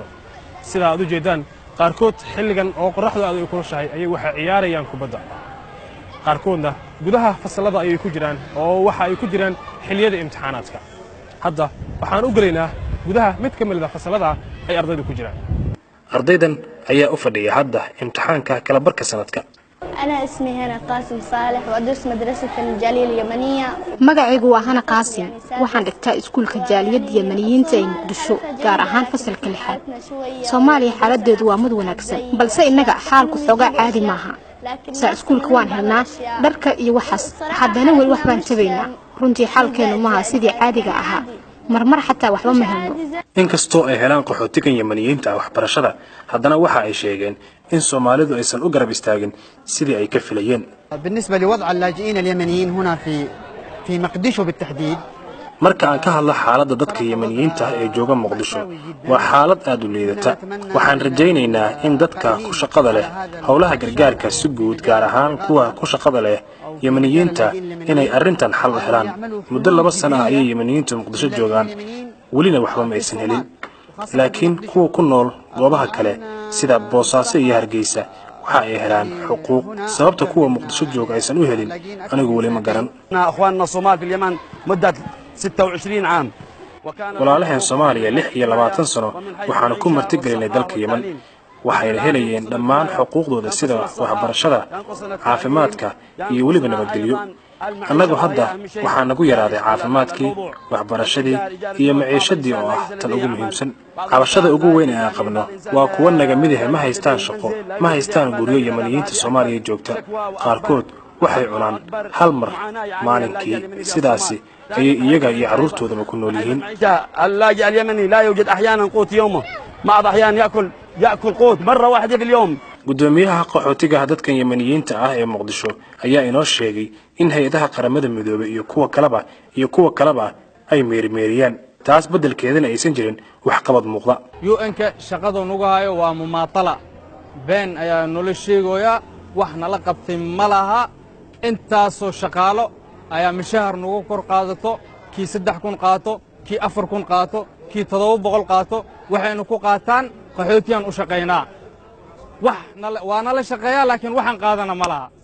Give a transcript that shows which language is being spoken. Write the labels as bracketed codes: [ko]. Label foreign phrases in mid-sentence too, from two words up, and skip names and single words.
[so] sida aad u jeedaan qaarkood xilligan oo qorraxdu aad u kulushahay ayay waxa ciyaarayaan kubadda. qaarkoodna gudaha fasalada ayay ku jiraan oo waxa ay ku jiraan xilliyada imtixaanaadka. hadda waxaan u galeynaa gudaha mid ka mid ah fasalada ay ardaydu ku jiraan. ardaydan ayaa u fadhiya hadda imtixaanka kala barka sanadka. [ar] أنا اسمي هنا قاسم صالح وأدرس مدرسة الجالية اليمنية. [so] magacaygu waa Hana Qaasim waxaan dhigtaa iskuulka jaaliyadda Yemeniyiinta ee Muqdisho gaar ahaan fasalka 6. Soomaaliya xaaladdeedu waa mid wanaagsan balse inaga xaalku xogaa caadi maaha. saa iskuulka waan helnaa dharka iyo waxaas haddana wali wax baan tabaynaa runtii xaalkeenu maaha sidii caadiga ahaa marmar xataa waxba ma helno. inkastoo ay helaan qaxootigan Yemeniyiinta waxbarashada haddana waxa ay sheegeen in Soomaalidu aysan u garab istaagin sidii ay ka filayeen. [ar] بالنسبة لوضع اللاجئين اليمنيين هنا في مقدشو بالتحديد [so] marka aan ka hadlo xaaladda dadka Yemeniyiinta ee jooga Muqdisho waa xaalad aad u liidata. waxaan rajaynaynaa in dadka ku shaqada leh howlaha gargaarka si guud gaar ahaan kuwa ku shaqada leh Yemeniyiinta inay arrintan xal u helaan. muddo 2 sano ayay Yemeniyiintu Muqdisho joogaan welina waxba ma aysan helin. laakiin kuwa ku nool goobaha kale sida Boosaaso iyo Hargeysa waxa ay helaan xuquuq sababta kuwa Muqdisho jooga aysan u helin anigu wali ma garan. [ar] اخواننا الصومال في اليمن مدة 26 عام. [so] walaalaheen Soomaaliya 26 sano waxaan ku martigelinay dalka Yemen waxay helayeen dhammaan xuquuqdooda sida waxbarashada caafimaadka iyo waliba nabadgelyo. annagu hadda waxaa nagu yaraaday caafimaadkii waxbarashadii iyo maciishadii oo ah tan ugu muhiimsan. cabashada ugu weyn ee aan qabno waa kuwa naga mid ah ma haystaan shaqo ma haystaan guryo Yemeniyiinta Soomaaliya joogta qaarkood waxay cunaan hal mar maalinkii sidaasi ayay iyaga iyo carruurtoodaba ku nool yihiin. [ar] اللاجئ اليمني لا يوجد احيانا قوت يومه بعض احيان ياكل قوت مره واحده في اليوم. [so] gudoomiyaha qaxootiga dadkan Yemeniyiinta ah ee Muqdisho ayaa inoo sheegay in hay'adaha qaramada midoobay iyo kuwa kaleba ay meermeeriyaan taas beddelkeedana aysan jirin wax qabad muuqda. UN-ka shaqada nagu hayo waa mumaatala been ayaa nolo sheegaya wax nala qabtay malaha intaasoo shaqaalo ayaa mishahar nagu kor qaadato kii 3,000 qaato kii 4,000 qaato kii 700 qaato waxaynu ku qaataan qaxootiyan u shaqeynaa waana la shaqeeyaa laakiin waxaan qaadana malaha.